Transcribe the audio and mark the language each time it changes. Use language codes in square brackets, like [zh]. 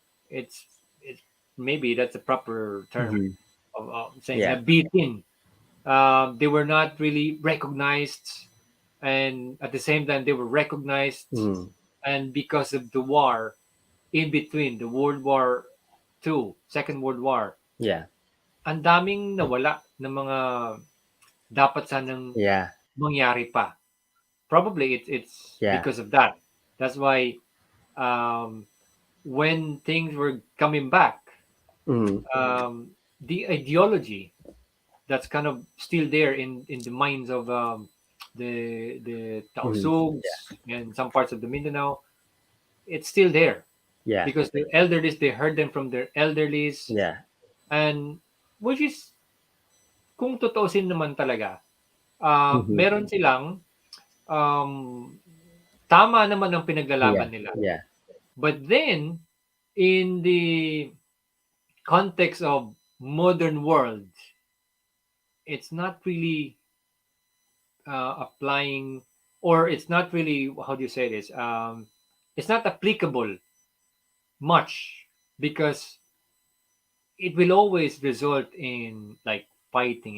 [en] It's maybe that's a proper term Mm-hmm. of saying Yeah. [tl] nabitin. [en] They were not really recognized, and at the same time they were recognized, Mm-hmm. and because of the war in between the World War II, Second World War, Yeah. [tl] ang daming nawala ng mga dapat sanang Yeah. mangyari pa. [en] Probably it's Yeah. because of that. That's why um, when things were coming back, Mm-hmm. the ideology that's kind of still there in the minds of the Mm-hmm. Tausugs and some parts of the Mindanao, it's still there Yeah. because the elderlies they heard them from their elderlies, Yeah. and which is [tl] kung totoosin naman talaga, Mm-hmm. meron silang um, tama naman ang Yeah. pinaglalaban nila. Yeah. [en] But then, in the context of modern world, it's not really applying, or it's not really, how do you say this? It's not applicable much because it will always result in like fighting.